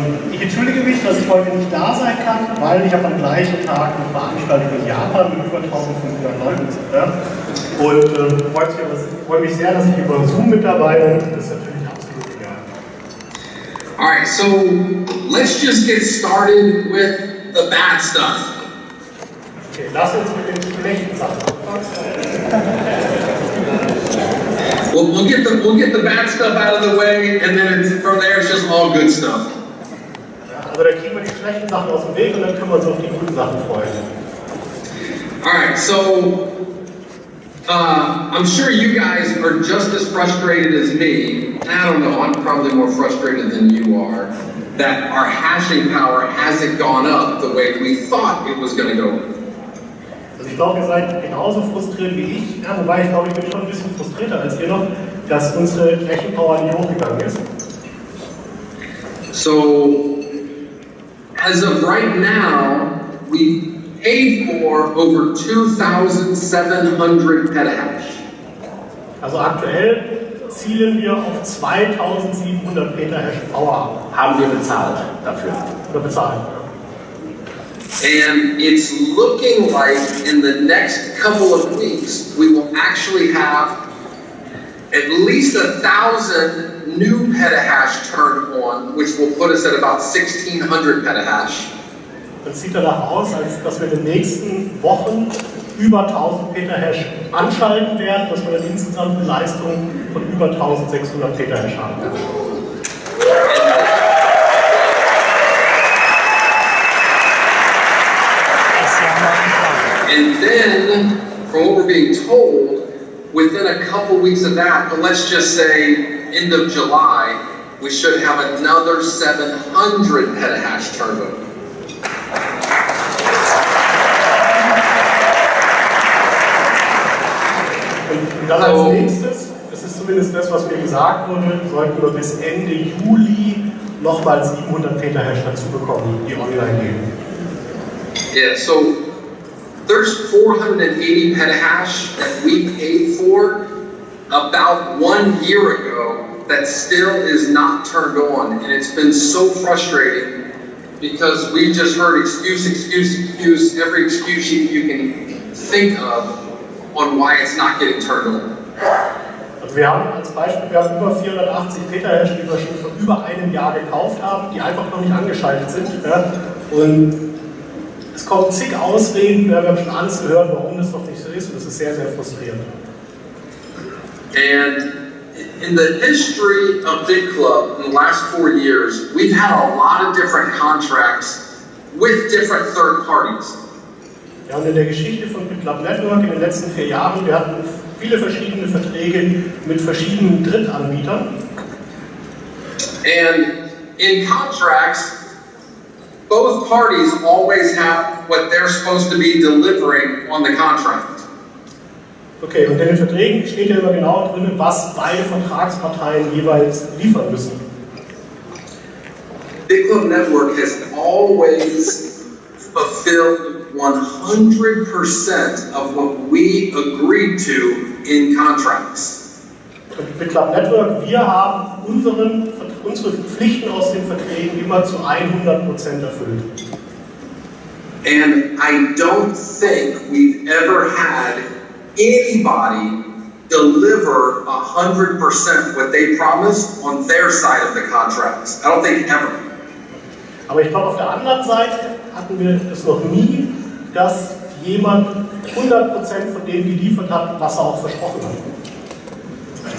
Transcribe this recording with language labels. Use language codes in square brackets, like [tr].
[de] Ich entschuldige mich, dass ich heute nicht da sein kann, weil ich habe am gleichen Tag eine Veranstaltung in Japan mit über 1.500 Leuten. Und freue mich sehr, dass ich über Zoom mit dabei bin. Das ist natürlich absolut egal. [en] Alright, so let's just get started with the bad stuff. [de] Okay, lass uns mit den schlechten Sachen. [en] Well, we'll get the bad stuff out of the way, and then from there it's just all good stuff. [de] Also da kriegen wir die schlechten Sachen aus dem Weg und dann können wir uns auf die guten Sachen freuen. [en] Alright, so I'm sure you guys are just as frustrated as me. I don't know, I'm probably more frustrated than you are, that our hashing power hasn't gone up the way we thought it was going to go. [de] Also ich glaube, ihr seid genauso frustriert wie ich, ja, wobei ich glaube, ich bin schon ein bisschen frustrierter als ihr noch, dass unsere Rechenpower nicht hochgegangen ist. [en] So, as of right now, we paid for over 2,700 petahash. [de] Also aktuell zielen wir auf 2.700 Petahash Power. Haben wir bezahlt dafür. Oder bezahlen. [en] And it's looking like in the next couple of weeks, we will actually have at least 1,000 new petahash turned on, which will put us at about 1,600 petahash. [de] Das sieht danach aus, als dass wir in den nächsten Wochen über 1.000 Petahash anschalten werden, dass wir eine insgesamte Leistung von über 1.600 Petahash haben werden. [en] And then, from what we're being told, within a couple weeks of that, but let's just say end of July, we should have another 700 petahash turned on. [de] Und dann als nächstes, das ist zumindest das, was mir gesagt wurde, sollten wir bis Ende Juli nochmal 700 Petahash dazu bekommen, die online gehen. [en] Yeah, so there's 480 petahash that we paid for about 1 year ago that still is not turned on, and it's been so frustrating because we just heard excuse, every excuse you can think of on why it's not getting turned on. [de] Also wir haben als Beispiel, wir haben über 480 Petahash, die wir schon vor über einem Jahr gekauft haben, die einfach noch nicht angeschaltet sind. Ja? Und es kommen zig Ausreden, wir haben schon alles gehört, warum das noch nicht so ist, und das ist sehr, sehr frustrierend. [en] And in the history of Bitclub in the last 4 years, we've had a lot of different contracts with different third parties. [de] Ja, und in der Geschichte von Bitclub Network in den letzten 4 Jahren, wir hatten viele verschiedene Verträge mit verschiedenen Drittanbietern. [en] And in contracts, both parties always have what they're supposed to be delivering on the contract. [de] Okay, und in den Verträgen steht ja immer genau drin, was beide Vertragsparteien jeweils liefern müssen. [en] Bitclub Network has always fulfilled 100% of what we agreed to in contracts. [de] Und Bitclub Network, wir haben unsere Pflichten aus den Verträgen immer zu 100% erfüllt. [en] And I don't think we've ever had anybody deliver 100% what they promised on their side of the contracts. I don't think ever. [de] Aber ich glaube, auf der anderen Seite hatten wir es noch nie, dass jemand 100% von dem geliefert hat, was er auch versprochen hat.